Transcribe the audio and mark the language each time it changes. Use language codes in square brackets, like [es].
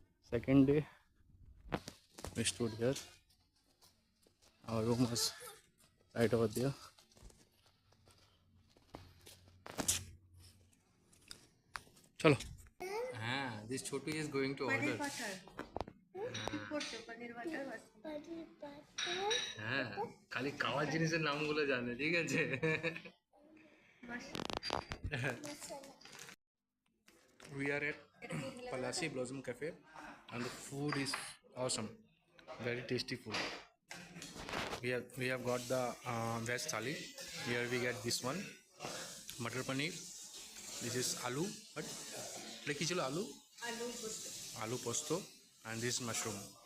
[en] Second day, we stood here. Our room was right over there. Chalo. This Chotu is going to order. [bn] খালি খাওয়ার জিনিসের নামগুলো জানে, ঠিক আছে? [en] We are at Palasi Blossom Cafe and the food is awesome. Very tasty food. We have got the veg thali. Here we get this one, matar paneer. This is aloo. What? Like aloo? Aloo posto. And this is mushroom.